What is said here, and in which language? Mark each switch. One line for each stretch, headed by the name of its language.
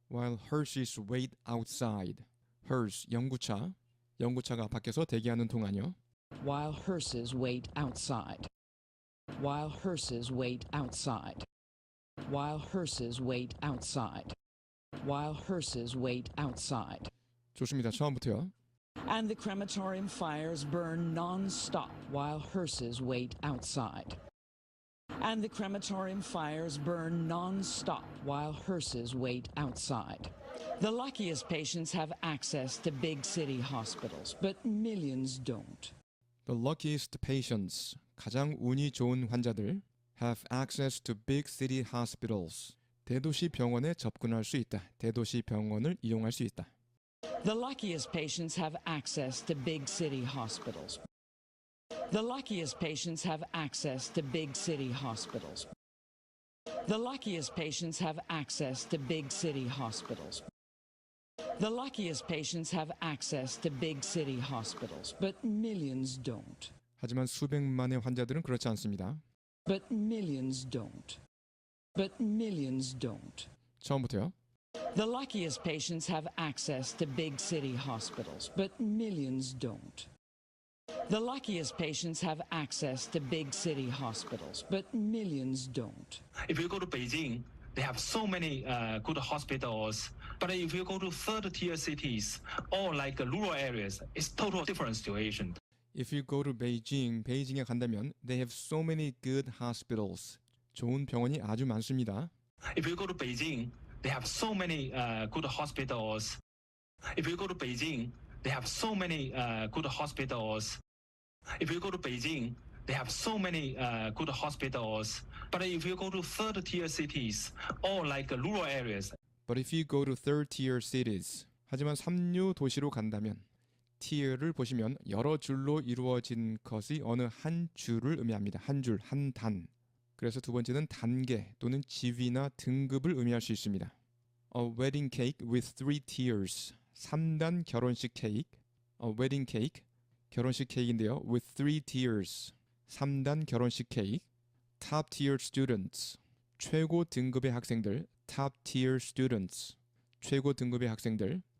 English: While hearses wait outside.
Korean: hearse 영구차. 영구차가 밖에서 대기하는 동안요.
English: While hearses wait outside. While hearses wait outside. While hearses wait outside. While hearses wait outside.
Korean: 좋습니다. 처음부터요.
English: And the crematorium fires burn non-stop while hearses wait outside. And the crematorium fires burn non-stop while hearses wait outside. The luckiest patients have access to big city hospitals, but millions don't. The luckiest patients,
Korean: 가장 운이 좋은 환자들,
English: have access to big city hospitals.
Korean: 대도시 병원에 접근할 수 있다. 대도시 병원을 이용할 수 있다.
English: The luckiest patients have access to big city hospitals. The luckiest patients have access to big city hospitals. The luckiest patients have access to big city hospitals. The luckiest patients have access to big city hospitals, but millions don't.
Korean: 하지만 수백만의 환자들은 그렇지 않습니다.
English: But millions don't. But millions don't.
Korean: 처음부터요.
English: The luckiest patients have access to big city hospitals, but millions don't. The luckiest patients have access to big city hospitals, but millions don't. If you go to Beijing, they have so many good hospitals. But if you go to third-tier cities or like rural areas, it's total different situation. If you go to Beijing,
Korean: 베이징에 간다면
English: they have so many good hospitals.
Korean: 좋은 병원이 아주 많습니다.
English: If you go to Beijing, they have so many good hospitals. If you go to Beijing, they have so many good hospitals. If you go to Beijing, they have so many good hospitals. But if you go to third-tier cities or like rural areas, But if you go to third-tier cities,
Korean: 하지만 삼류 도시로 간다면 tier를 보시면 여러 줄로 이루어진 것이 어느 한 줄을 의미합니다. 한 줄, 한 단. 그래서 두 번째는 단계 또는 지위나 등급을 의미할 수 있습니다.
English: A wedding cake with 3 tiers.
Korean: 3단 결혼식 케이크.
English: A wedding cake.
Korean: 결혼식 케이크인데요.
English: With 3 tiers.
Korean: 3단 결혼식 케이크.
English: top tier students.
Korean: 최고 등급의 학생들.
English: top tier students.
Korean: 최고 등급의 학생들.